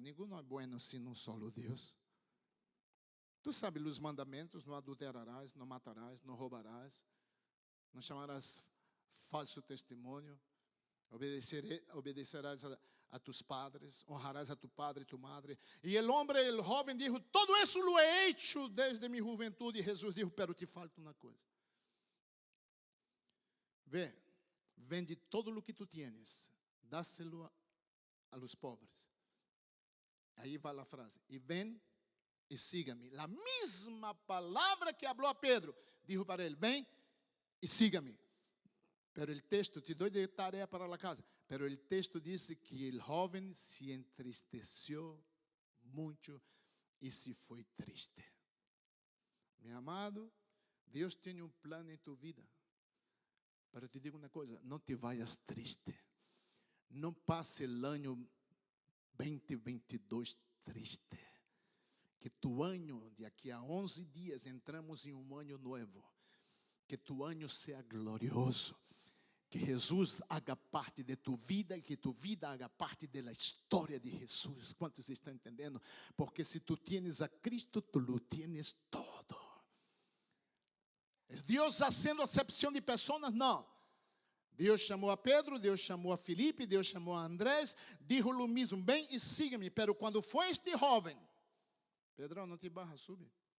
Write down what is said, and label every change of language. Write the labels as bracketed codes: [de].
[pt] Ninguém é [es] bueno sino solo [pt] Deus. Tu sabes os mandamentos: não adulterarás, não matarás, não roubarás, não chamarás falso testemunho, obedecerás a [es] tus padres, [pt] honrarás a [es] tu padre [pt] e tu madre. E o jovem disse: todo isso [es] lo he hecho desde mi [pt] juventude. E Jesus disse: [es] pero te falta [pt] uma coisa. [es] Ve, vende todo lo que tu tienes, dáselo a los pobres. [pt] Aí vai a frase: e [es] ven [pt] e siga-me. A mesma palavra que falou a Pedro, [es] dijo [pt] para ele: ven e siga-me. [es] Pero el texto, te doy de tarea para la casa, pero el texto dice que el joven se entristeció mucho y se fue triste. Mi amado, [pt] Deus tem um plano em tu vida. [es] Pero te digo [pt] uma coisa: não [es] te vayas [pt] triste. Não passe o ano 2022 triste. Que tu ano, de aqui a 11 dias, entramos em um ano novo. Que tu ano seja glorioso. Que Jesus [es] haga [pt] parte de tu vida e que tu vida haga parte da história de Jesus. Quantos estão entendendo? [es] Porque se tu tienes a Cristo, tu lo tienes todo. ¿Es [pt] Deus fazendo acepção de pessoas? Não. Deus chamou a Pedro, Deus chamou a Felipe, Deus chamou a Andrés, [es] dijo lo mesmo: [pt] ven e siga-me. [es] Pero [pt] quando foi este jovem, Pedro, não te barra, sube.